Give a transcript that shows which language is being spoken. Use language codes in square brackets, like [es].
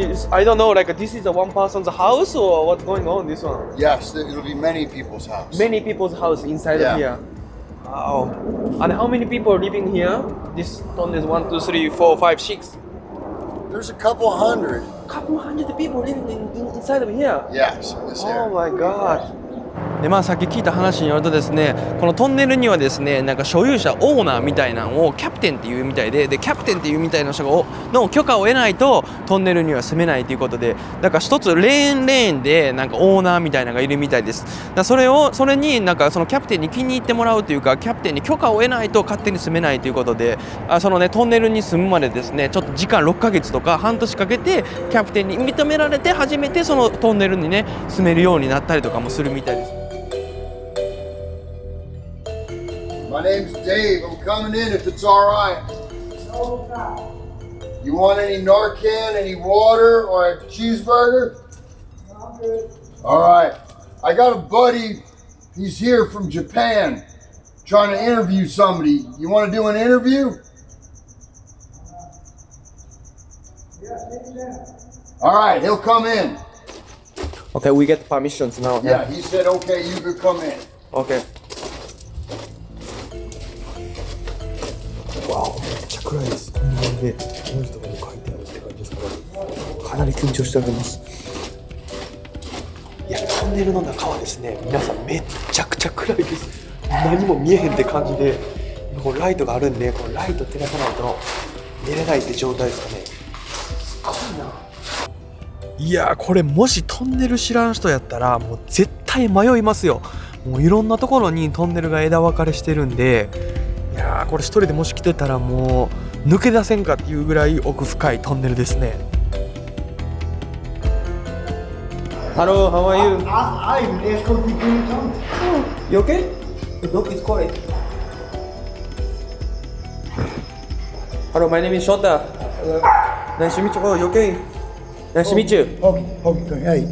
[en] I don't know, like this is a one person's house or what's going on this one? Yes, it'll be many people's house. Many people's house inside Yeah. of here. Wow. And how many people are living here? This tunnel is 1, 2, 3, 4, 5, 6. There's a couple hundred. Couple hundred people living inside of here. Yes, in this Oh area. my god. [ja] でさっき聞いた話によるとですね、このトンネルにはですねなんか所有者オーナーみたいなのをキャプテンっていうみたいで、キャプテンっていうみたいな人の許可を得ないとトンネルには住めないということで、だから一つレーンでなんかオーナーみたいなのがいるみたいです。だからそれになんかそのキャプテンに気に入ってもらうというか、キャプテンに許可を得ないと勝手に住めないということで、そのねトンネルに住むまでですねちょっと時間6ヶ月とか半年かけてキャプテンに認められて初めてそのトンネルにね住めるようになったりとかもするみたいです。 [en] My name's Dave. I'm coming in if it's all right. You want any Narcan, any water, or a cheeseburger? No, I'm good. All right. I got a buddy. He's here from Japan trying to interview somebody. You want to do an interview? All right. He'll come in. Okay, we get permissions now. Yeah, he said, okay, you could come in. Okay. [ja] わお、めっちゃ暗いです。こんなので、文字とかも書いてあるって感じですから、かなり緊張しております。いや、トンネルの中はですね、皆さんめっちゃくちゃ暗いです。何も見えへんって感じで、こうライトがあるんで、このライト照らさないと寝れないって状態ですかね。すごいな。いや、これもしトンネル知らん人やったら、もう絶対迷いますよ。もういろんなところにトンネルが枝分かれしてるんで、いやーこれ一人でもし来てたらもう抜け出せんかっていうぐらい奥深いトンネルですね。 [en] Hello, how are you? I even escort people in the tunnel. You okay? The dog is quiet. Hello, my name is Shota. Nice to meet you. Oh, you okay? Nice to meet you. Okay, hey.